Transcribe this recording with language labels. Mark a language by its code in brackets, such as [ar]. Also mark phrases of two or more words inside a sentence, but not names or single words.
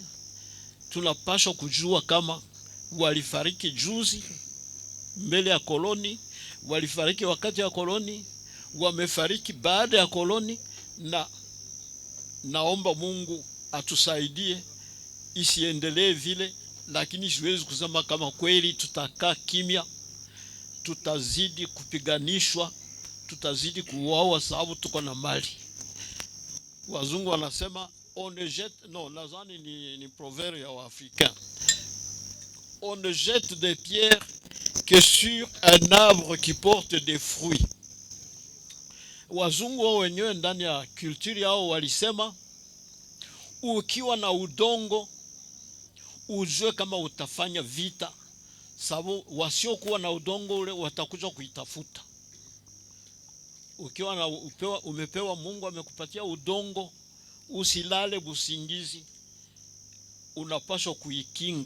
[sw] Tunapaswa kujua kama walifariki juzi mbele ya koloni, walifariki wakati ya koloni, wamefariki baada ya koloni, na naomba Mungu atusaidie isiendelee vile. Lakini siwezi kusema kama kweli tutakaa kimya, tutazidi kupiganishwa, tutazidi kuuawa sababu tuko na mali. Wazungu wanasema [fr] on ne jette, non, [sw] nadhani ni proverbe ya Waafrika, [fr] on ne jette des pierres que sur un arbre qui porte des fruits. [sw] Wazungu wao wenyewe ndani ya kulturi yao walisema ukiwa na udongo ujue kama utafanya vita, sababu wasiokuwa na udongo ule watakuja kuitafuta. Ukiwa na umepewa, Mungu amekupatia udongo, usilale busingizi, unapaswa kuikinga.